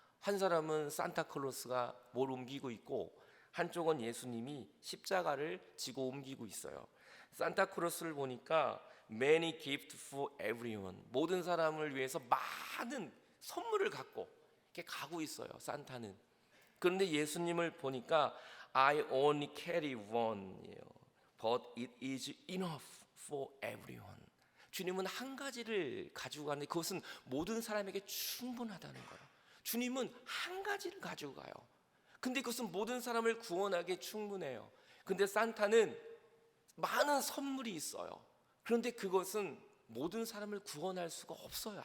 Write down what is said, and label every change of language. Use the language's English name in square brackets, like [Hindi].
[Korean] 한 사람은 산타클로스가 뭘 옮기고 있고 한쪽은 예수님이 십자가를 지고 옮기고 있어요. 산타클로스를 보니까 [English] many gifts for everyone, [Korean] 모든 사람을 위해서 많은 선물을 갖고 이렇게 가고 있어요, 산타는. 그런데 예수님을 보니까 [English] I only carry one, but it is enough for everyone. [Korean] 주님은 한 가지를 가지고 가는데 그것은 모든 사람에게 충분하다는 거예요. 주님은 한 가지를 가지고 가요. 근데 그것은 모든 사람을 구원하기에 충분해요. 근데 산타는 많은 선물이 있어요. 그런데 그것은 모든 사람을 구원할 수가 없어요.